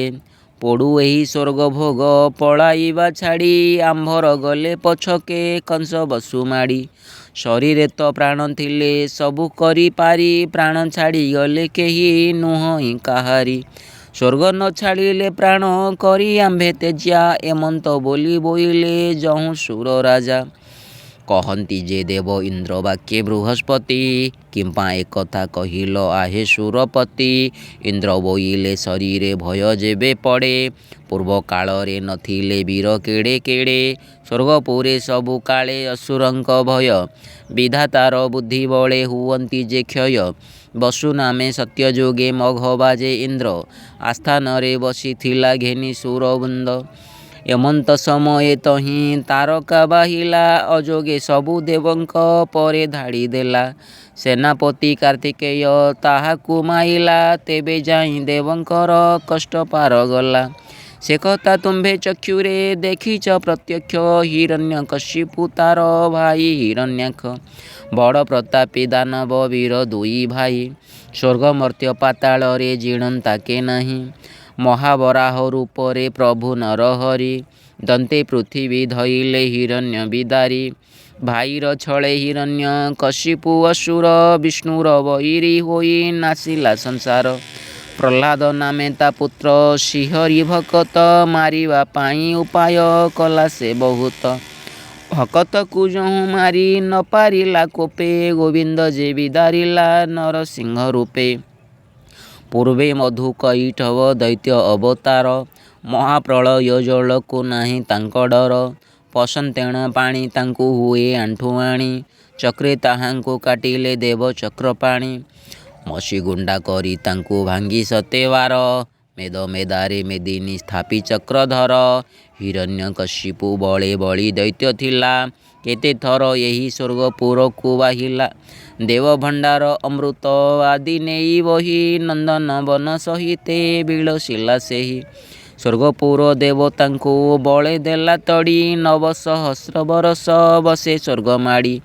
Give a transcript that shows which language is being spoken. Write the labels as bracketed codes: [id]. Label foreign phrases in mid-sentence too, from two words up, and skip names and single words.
[or] ପଡ଼ୁ ଏହି ସ୍ୱର୍ଗ ଭୋଗ ପଳାଇବା ଛାଡ଼ି ଆମ୍ଭର ଗଲେ ପଛକେ କଂସ ବସୁ ମାଡ଼ି। ଶରୀରେ ତ ପ୍ରାଣ ଥିଲେ ସବୁ କରି ପାରି ପ୍ରାଣ ଛାଡ଼ି ଗଲେ କେହି ନୁହଁ କାହାରି। ସ୍ୱର୍ଗ ନ ଛାଡ଼ିଲେ ପ୍ରାଣ କରି ଆମ୍ଭେ ତେଜ୍ୟା ଏମନ୍ତ ବୋଲି ବୋଇଲେ ଯହୁଁ ସୁର ରାଜା। କହତି ଯେ ଦେବ ଇନ୍ଦ୍ର ବାକ୍ୟେ ବୃହସ୍ପତି କିମ୍ପା ଏକଥା କହିଲ ଆହେ ସୁରପତି। ଇନ୍ଦ୍ର ବୋଇଲେ ଶରୀରେ ଭୟ ଯେବେ ପଡ଼େ ପୂର୍ବ କାଳ ରେ ନଥିଲେ ବୀର କେଡ଼େ କେଡ଼େ। ସ୍ୱର୍ଗପୁରେ ସବୁ କାଳେ ଅସୁରଙ୍କ ଭୟ ବିଧାତାର ବୁଦ୍ଧି ବଳେ ହୁଅନ୍ତି ଯେ କ୍ଷୟ। ବସୁ ନାମେ ସତ୍ୟ ଯୋଗେ ମଘ ବାଜେ ଇନ୍ଦ୍ର ଆସ୍ଥାନ ରେ ବସି ଥିଲା ଘେନି ସୁରବୃନ୍ଦ। ଏମନ୍ତ ସମୟେ ତହିଁ ତାରକା ବାହିଲା ଅଯୋଗେ ସବୁ ଦେବଙ୍କ ପରେ ଧାଡ଼ି ଦେଲା। ସେନାପତି କାର୍ତ୍ତିକେୟ ତାହାକୁ ମାଇଲା ତେବେ ଯାଇ ଦେବଙ୍କର କଷ୍ଟ ପାର ଗଲା। ସେ କଥା ତୁମ୍ଭେ ଚକ୍ଷୁରେ ଦେଖିଛ ପ୍ରତ୍ୟକ୍ଷ ହିରଣ୍ୟକଶିପୁ ତାର ଭାଇ ହିରଣ୍ୟାକ୍ଷ। ବଡ଼ ପ୍ରତାପୀ ଦାନବ ବୀର ଦୁଇ ଭାଇ ସ୍ୱର୍ଗ ମର୍ତ୍ତ୍ୟ ପାତାଳ ରେ ଜିଣନ୍ତା କେ ନାହିଁ। ମହାବରାହ ରୂପରେ ପ୍ରଭୁ ନରହରି ଦନ୍ତେ ପୃଥ୍ୱୀ ଧଇଲେ ହିରଣ୍ୟ ବିଦାରି। ଭାଇର ଛଳେ ହିରଣ୍ୟ କଶିପୁ ଅସୁର ବିଷ୍ଣୁର ବୈରୀ ହୋଇ ନାଶିଲା ସଂସାର। ପ୍ରହ୍ଲାଦ ନାମେ ତା ପୁତ୍ର ଶ୍ରୀହରି ଭକତ ମାରିବା ପାଇଁ ଉପାୟ କଲା ସେ ବହୁତ। ଭକତ କୁ ଯହୁଁ ମାରି ନ ପାରିଲା କୋପେ ଗୋବିନ୍ଦ ଯେ ବିଦାରିଲା ନରସିଂହ ରୂପେ। ପୂର୍ବେ ମଧୁ କୈଟଭ ଦୈତ୍ୟ ଅବତାର ମହାପ୍ରଳୟ ଜଳ କୁ ନାହିଁ ତାଙ୍କ ଡର। ପସନ୍ତେଣ ପାଣି ତାଙ୍କୁ ହୁଏ ଆଣ୍ଠୁଆଣି ଚକ୍ରେ ତାହାଙ୍କୁ କାଟିଲେ ଦେବ ଚକ୍ର ପାଣି। ମସି ଗୁଣ୍ଡା କରି ତାଙ୍କୁ ଭାଙ୍ଗି ସତେବାର ମେଦ ମେଦାରେ ମେଦିନୀ ସ୍ଥାପି ଚକ୍ରଧର। ହିରଣ୍ୟକଶିପୁ ବଳେ ବଳୀ ଦୈତ୍ୟ ଥିଲା କେତେ ଥର ଯହିଁ ସ୍ୱର୍ଗପୁର କୁ ବାହିଲା। ଦେବ ଭଣ୍ଡାର ଅମୃତ ଆଦି ନେଇ ବହି ନନ୍ଦନ ବନ ସହିତେ ବିଳସିଲା ସେହି। ସ୍ୱର୍ଗପୁର ଦେବତାଙ୍କୁ ବଳେ ଦେଲା ତଡ଼ି 9 ସହସ୍ର ବରଷ ବସେ ସ୍ୱର୍ଗ ମାଡ଼ି।